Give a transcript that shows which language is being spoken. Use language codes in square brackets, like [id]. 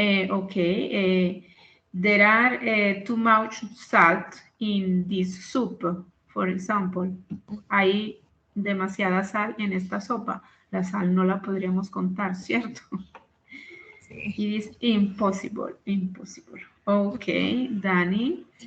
[en] Okay, there are too much salt in this soup, for example. [es] Hay demasiada sal en esta sopa. La sal no la podríamos contar, ¿cierto? Sí. [en] It is impossible, impossible. Okay, Danny.